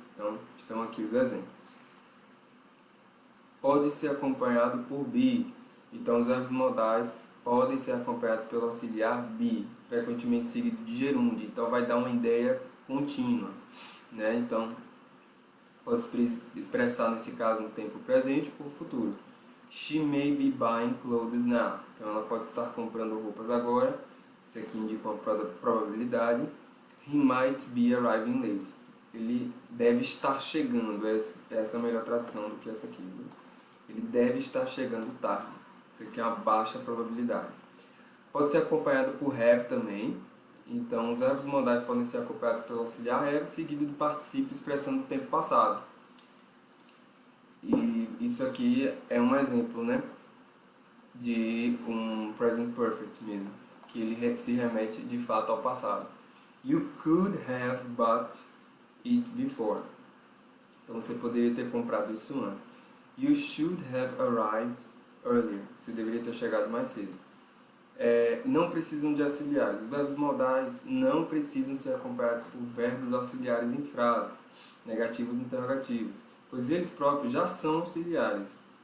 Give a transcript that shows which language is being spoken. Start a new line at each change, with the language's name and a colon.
Portuguese: Então, estão aqui os exemplos. Pode ser acompanhado por be. Então, os verbos modais podem ser acompanhados pelo auxiliar be, frequentemente seguido de gerúndio. Então, vai dar uma ideia contínua, né? Então, pode expressar, nesse caso, no tempo presente ou futuro.
English: She may be buying clothes now.
Portuguese: Então, ela pode estar comprando roupas agora. Isso aqui indica uma probabilidade.
English: He might be arriving late.
Portuguese: Ele deve estar chegando. Essa é a melhor tradução do que essa aqui. Viu? Ele deve estar chegando tarde. Isso aqui é uma baixa probabilidade. Pode ser acompanhado por have também. Então, os verbos modais podem ser acompanhados pelo auxiliar have, seguido do particípio expressando o tempo passado. E isso aqui é um exemplo, né, de um present perfect mesmo, que ele se remete de fato ao passado.
English: You could have bought it before.
Portuguese: Então você poderia ter comprado isso antes.
English: You should have arrived earlier.
Portuguese: Você deveria ter chegado mais cedo. não precisam de auxiliares. Os verbos modais não precisam ser acompanhados por verbos auxiliares em frases, negativas e interrogativas, pois eles próprios já são auxiliares.